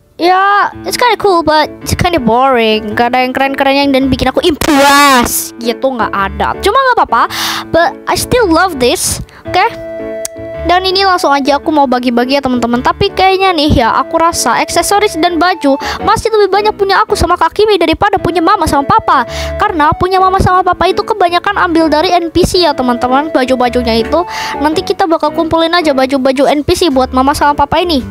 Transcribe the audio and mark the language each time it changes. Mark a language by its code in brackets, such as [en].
[en] Ya, it's kinda cool but it's kinda boring. [id] Gak ada yang keren-keren yang dan bikin aku impress gitu, nggak ada. Cuma nggak apa-apa, [en] but I still love this. [id] Oke? Dan ini langsung aja aku mau bagi-bagi ya teman-teman. Tapi kayaknya nih ya, aku rasa aksesoris dan baju masih lebih banyak punya aku sama Kak Kimi daripada punya mama sama papa. Karena punya mama sama papa itu kebanyakan ambil dari NPC ya teman-teman. Baju-bajunya itu nanti kita bakal kumpulin aja baju-baju NPC buat mama sama papa ini.